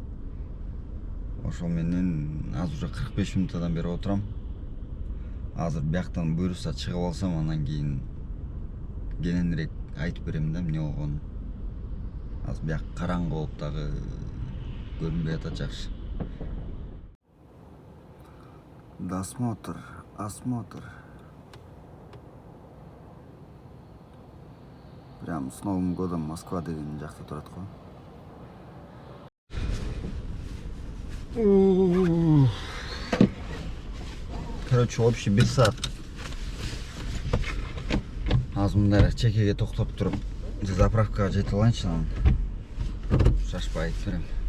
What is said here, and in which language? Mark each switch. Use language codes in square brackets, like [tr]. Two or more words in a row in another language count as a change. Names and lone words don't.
[ky] Ошол менен азыр уже 45 минуттан бери отурам. Азыр бияктан буйруса чыгып алсам, анан кийин кененирээк айтып берем да эмне болгонун. Азыр бияк караңгы болуп дагы көрүнбөй атат жакшы. [ru] Досмотр, осмотр. Прям с Новым годом Москва [ky] деген жакта турат го. [ru] Короче, общий 1 саат. [ky] Азыр мындай чекеге токтоп туруп, заправкага жетип алайынчы, анан шашпай айтып берем.